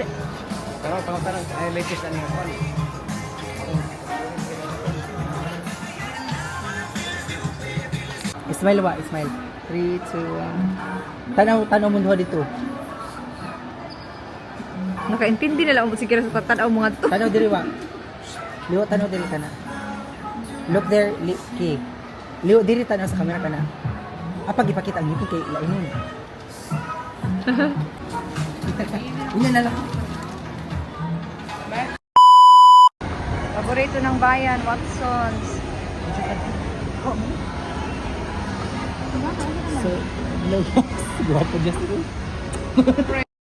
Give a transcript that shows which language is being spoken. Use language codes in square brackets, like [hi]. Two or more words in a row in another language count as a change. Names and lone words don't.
[ceb] Tarang. Ay, latest na niya. Smile ba? Smile. 3, 2, 1. Tanaw mo dito. Nakaintindi na lang mo siguro sa tatanaw mga to. Tanaw diri wa. Liwa tanaw diri kana. [en] Look there, Ki. [ceb] Liwa diri tanaw sa camera kana. Apa gipakita ang ngipin kay lainon. Ina na lang. [tl] Paborito ng bayan, Watsons. [en] So, hello guys. [ceb] Guwapo just